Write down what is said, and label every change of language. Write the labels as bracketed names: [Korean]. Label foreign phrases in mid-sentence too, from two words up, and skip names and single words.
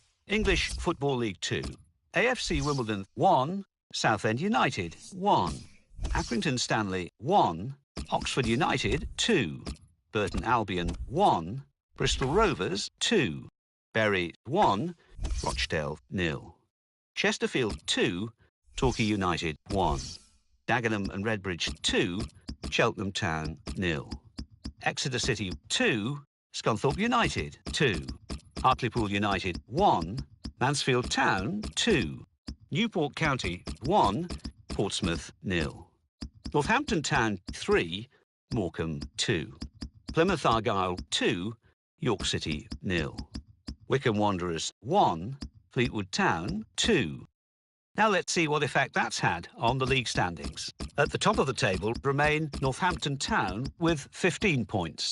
[English] English Football League 2. AFC Wimbledon 1, Southend United 1. Accrington Stanley 1, Oxford United 2. Burton Albion 1, Bristol Rovers 2. Bury 1, Rochdale 0. Chesterfield 2, Torquay United 1. Dagenham and Redbridge 2, Cheltenham Town 0. Exeter City 2, Scunthorpe United 2. Hartlepool United 1, Mansfield Town 2. Newport County 1, Portsmouth 0. Northampton Town 3, Morecambe 2. Plymouth Argyle 2, York City 0. Wycombe Wanderers 1, Fleetwood Town 2. Now let's see what effect that's had on the league standings. At the top of the table remain Northampton Town with 15 points.